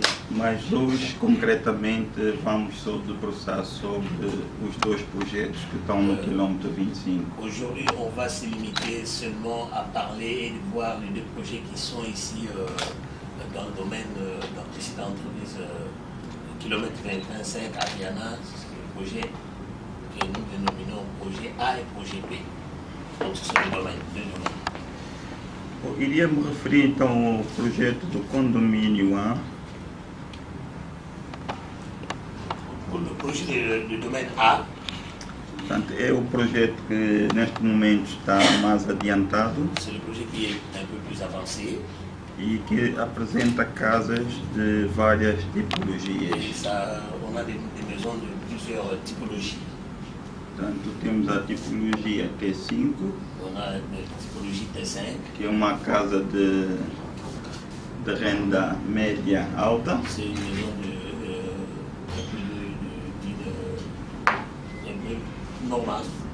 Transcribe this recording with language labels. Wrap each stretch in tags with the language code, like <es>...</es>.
<pt>Mas hoje, concretamente, vamos só debruçar sobre os dois projetos que estão no quilômetro 25.</pt> <fr>Aujourd'hui, on va se limiter seulement à parler et de voir les deux projets qui sont ici dans le domaine ici dans l'entreprise kilomètre 25 à Viana, c'est le projet que nous dénominons projet A et projet B. Donc ce sont deux domaines.</fr> <pt>Eu iria me referir então ao projeto do condomínio A.</pt> <fr>Pour le projet du domaine A,</fr> <pt>Portanto, é o projeto que neste momento está mais adiantado</pt> <fr>c'est le projet qui est un peu plus avancé.</fr> <pt>e que apresenta casas de várias</pt> <fr>Et</fr> <pt>tipologias.</pt> <fr>ça, on a des maisons de plusieurs typologies.</fr> <pt>Portanto, temos a tipologia T5,</pt> <fr>On a une typologie T5,</fr> <pt>que é uma casa de de renda média alta.</pt> <fr>C'est une maison normale.</fr>